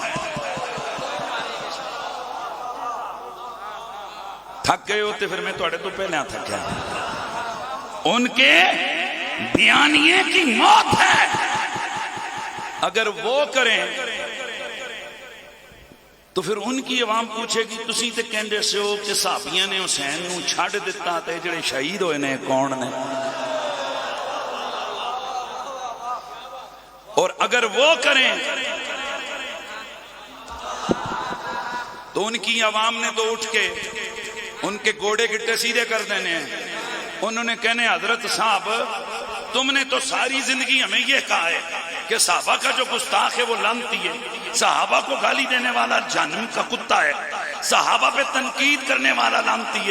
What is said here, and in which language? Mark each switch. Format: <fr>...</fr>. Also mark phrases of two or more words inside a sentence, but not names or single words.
<ur>تھک گئے ہوتے پھر میں توڑے تو پہلے تھک گیا. ان کے بیانیے کی موت ہے. اگر وہ کریں تو پھر ان کی عوام پوچھے گی</ur> <pa>تسی تے کہندے سے ہو کہ صحابیاں نے حسین نو چھڑ دیتا تے جڑے شہید ہوئے نے کون نے.</pa> <ur>اور اگر وہ کریں تو ان کی عوام نے تو اٹھ کے ان کے</ur> <pa>گوڑے گٹے</pa> <ur>سیدھے کر دینے ہیں. انہوں نے کہنے حضرت صاحب تم نے تو ساری زندگی ہمیں یہ کہا ہے کہ صحابہ کا جو گستاخ ہے وہ لعنتی ہے, صحابہ کو گالی دینے والا جہنم کا کتا ہے, صحابہ پہ تنقید کرنے والا لعنتی ہے.</ur>